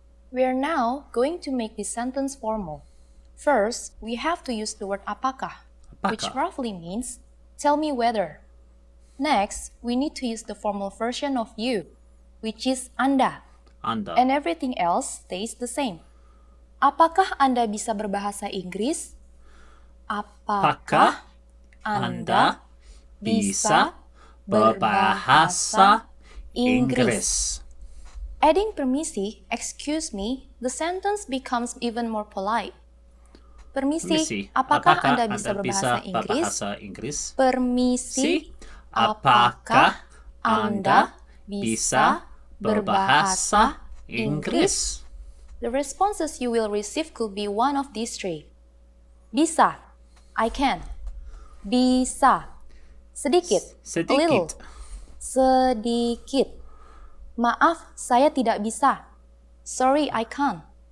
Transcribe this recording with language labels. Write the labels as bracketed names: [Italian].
[English] We are now going to make this sentence formal. First, we have to use the word apakah, which roughly means tell me whether. Next, we need to use the formal version of you, which is Anda. [Indonesian] Anda. [English] And everything else stays the same. [Indonesian] Apakah Anda bisa berbahasa Inggris? Apakah Anda bisa berbahasa Inggris? [English] Adding permisi, excuse me, the sentence becomes even more polite. [Indonesian] Permisi, apakah Anda bisa berbahasa Inggris? Permisi, Apakah Anda bisa berbahasa Inggris? [English] The responses you will receive could be one of these three. Bisa, I can. [Indonesian] Bisa, sedikit, [English] a little. [Indonesian] Sedikit. Maaf, saya tidak bisa. [English] Sorry, I can't.